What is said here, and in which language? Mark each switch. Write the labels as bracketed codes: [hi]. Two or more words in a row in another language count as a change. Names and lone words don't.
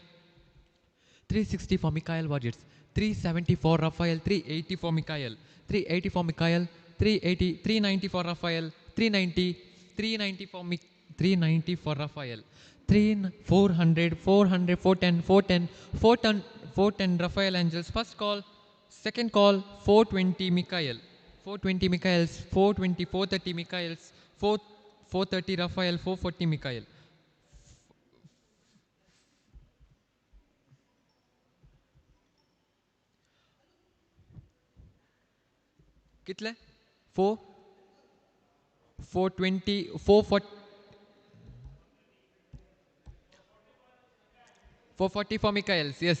[en] 360 for Mikael Warriors. 370 for Rafael. 380 for Mikael. 380 for Mikael. 380, 390 for Rafael. 390, 390 for 390 for Rafael. 400, 400, 410, 410, 410, 410 Rafael Angels. First call. Second call. 420 Mikael. 420 Mikaels. 420, 430 Mikaels. 430 Rafael. 440 Mikael. कितले 4 420 440 440 for Mikaels. Yes.